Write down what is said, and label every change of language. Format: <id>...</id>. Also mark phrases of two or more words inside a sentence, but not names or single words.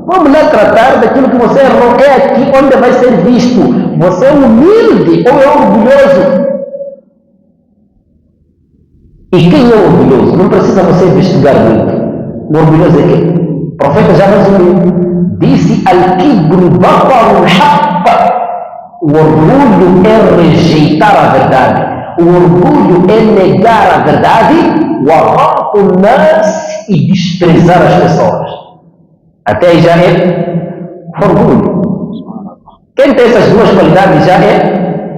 <pt>Vamos lá tratar daquilo que você errou. É aqui onde vai ser visto. Você é humilde ou é orgulhoso? E quem é orgulhoso? Não precisa você investigar muito. O orgulhoso é quem? O profeta já resumiu.</pt> <ar>Disse الكبر بطر الحق.</ar> <pt>O orgulho é rejeitar a verdade. O orgulho é negar a verdade, o nas e desprezar as pessoas. Até aí já é orgulho. Quem tem essas duas qualidades já é.</pt>